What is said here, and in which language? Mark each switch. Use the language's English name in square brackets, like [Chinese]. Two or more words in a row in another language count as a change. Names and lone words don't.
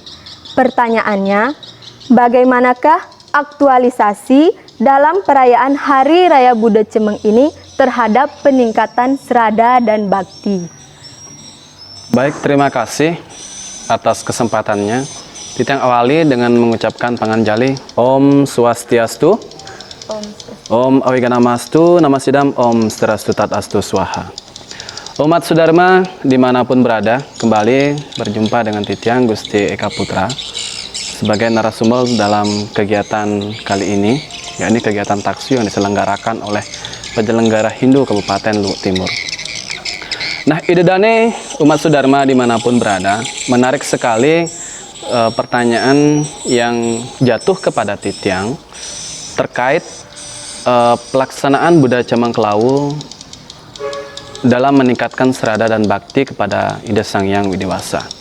[Indonesian] Pertanyaannya, bagaimanakah aktualisasi dalam perayaan Hari Raya Buddha Cemeng ini terhadap peningkatan serada dan bakti? Baik, terima kasih atas kesempatannya. Kita awali dengan mengucapkan panganjali [Sanskrit] Om Swastiastu. Om Awiganamastu, Namasidam, Om Serastu Tatastu Swaha. [Indonesian] Umat Sudharma dimanapun berada, kembali berjumpa dengan Titiang Gusti Eka Putra sebagai narasumber dalam kegiatan kali ini, yakni kegiatan Taksu yang diselenggarakan oleh penyelenggara Hindu Kabupaten Luwu Timur. Nah, idedane umat Sudharma dimanapun berada, menarik sekali pertanyaan yang jatuh kepada Titiang terkait pelaksanaan Buddha Cemeng Kelawu dalam meningkatkan serada dan bakti kepada Ida Sang Hyang Widiwasa.